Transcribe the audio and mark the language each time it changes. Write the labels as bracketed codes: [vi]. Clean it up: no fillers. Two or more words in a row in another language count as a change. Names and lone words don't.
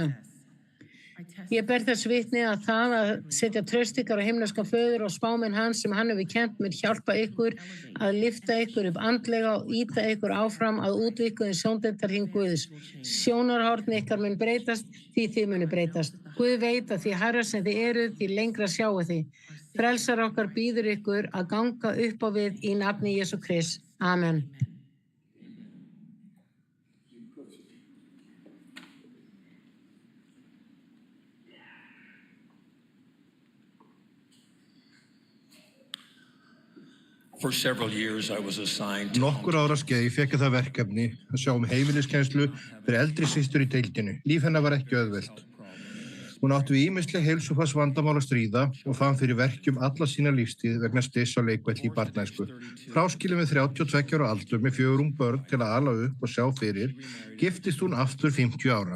[is] Ég ber þess vitni að það að setja traust ykkar á himneskan föður og spámenn hans sem hann hefur kennt mér hjálpa ykkur að lyfta ykkur upp andlega og ýta ykkur áfram að útvíkkuðin sjóndeildarhring Guðs. Sjónarhorn ykkar mun breytast því þið munu breytast. Guð veit að því hærra sem þið eruð því lengra sjáu þið. Frelsar okkar býður ykkur að ganga upp á við í nafni Jesú Krist. Amen. [en] For several years I was assigned to [is] Nokkur ára skeið fékk ég það verkefni að sjá heimiliskennslu fyrir eldri systur í deildinni. Líf hennar var ekki auðvelt. Hún átti við ýmisleg heilsufarsvandamál að stríða og fann fyrir verkjum alla sína lífstíð vegna styss á leikvelli í barnæsku. Fráskilin við 32 ára aldur með 4 ung börn til að ala upp og sjá fyrir, giftist hún aftur 50 ára.